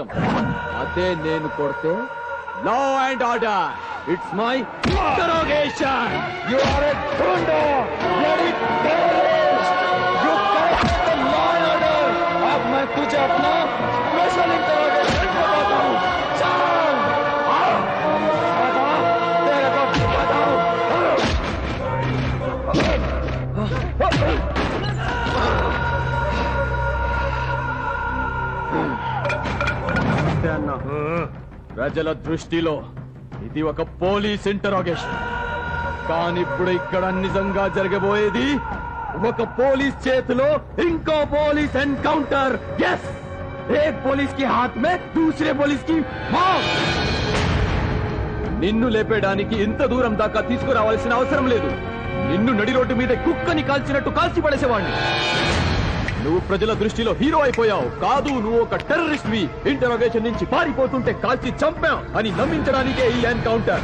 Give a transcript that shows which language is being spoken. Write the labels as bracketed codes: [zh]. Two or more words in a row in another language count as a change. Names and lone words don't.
[te] అదే నేను కొడితే [en] law and order. It's my interrogation. You are a gunda, bloody terrorist. you correct the law and order. [hi] अब मैं तुझे अपना [en] special interrogation [hi] बताता हूं. चल तेरे को बताऊं. [te] ప్రజల దృష్టిలో ఇది ఒక [en] police interrogation. [te] కానీ ఇప్పుడు ఇక్కడ నిజంగా జరగబోయేది ఒక పోలీస్ చేతిలో ఇంకో [en] police encounter. [te] ఎస్, [hi] एक पुलिस के हाथ में दूसरे पुलिस की मौत. [te] నిన్ను లేపేయడానికి ఇంత దూరం దాకా తీసుకురావాల్సిన అవసరం లేదు. నిన్ను నడి రోడ్డు మీద కుక్కని కాల్చినట్టు కాల్చి పడేసేవాడిని. నువ్వు ప్రజల దృష్టిలో హీరో అయిపోయావు. కాదు, నువ్వు ఒక టెర్రరిస్ట్ వి. ఇంటరోగేషన్ నుంచి పారిపోతుంటే కాల్చి చంపాం అని నమ్మించడానికే ఈ ఎన్కౌంటర్.